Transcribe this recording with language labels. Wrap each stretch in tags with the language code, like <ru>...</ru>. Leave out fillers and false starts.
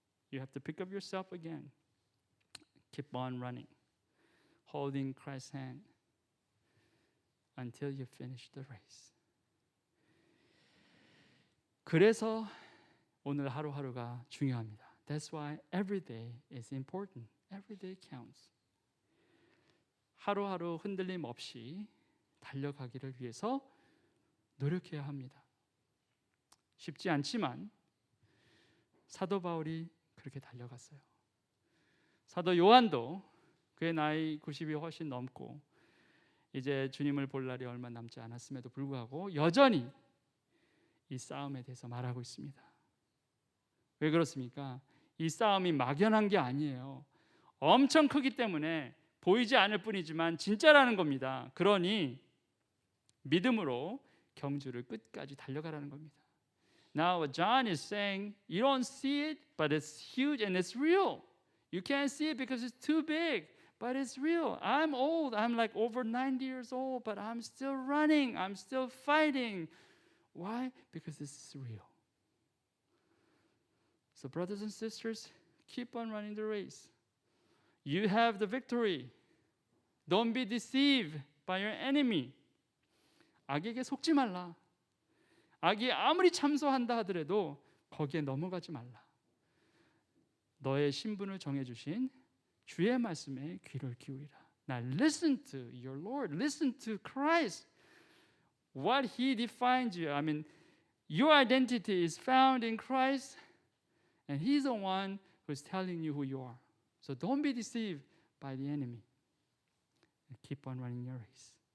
<en>You have to pick up yourself again. Keep on running, holding Christ's hand until you finish the race.</en> <ko>그래서 오늘 하루하루가 중요합니다.</ko> <en>That's why every day is important. Every day counts.</en> <ko>하루하루 흔들림 없이 달려가기를 위해서 노력해야 합니다. 쉽지 않지만 사도 바울이 그렇게 달려갔어요. 사도 요한도 그의 나이 90이 훨씬 넘고 이제 주님을 볼 날이 얼마 남지 않았음에도 불구하고 여전히 이 싸움에 대해서 말하고 있습니다. 왜 그렇습니까? 이 싸움이 막연한 게 아니에요. 엄청 크기 때문에 보이지 않을 뿐이지만 진짜라는 겁니다. 그러니 믿음으로 경주를 끝까지 달려가라는 겁니다.</ko> <en>Now what John is saying, you don't see it, but it's huge and it's real. You can't see it because it's too big, but it's real. I'm old. I'm like over 90 years old, but I'm still running. I'm still fighting. Why? Because this is real. So brothers and sisters, keep on running the race. You have the victory. Don't be deceived by your enemy.</en> <ko>악에게 속지 말라. 악이 아무리 참소한다 하더라도 거기에 넘어가지 말라. 너의 신분을 정해주신 주의 말씀에 귀를 기울이라.</ko> <en>Now listen to your Lord. Listen to Christ. What He defines you. I mean, your identity is found in Christ, and He's the one who's telling you who you are. So don't be deceived by the enemy. And keep on running your race.</en>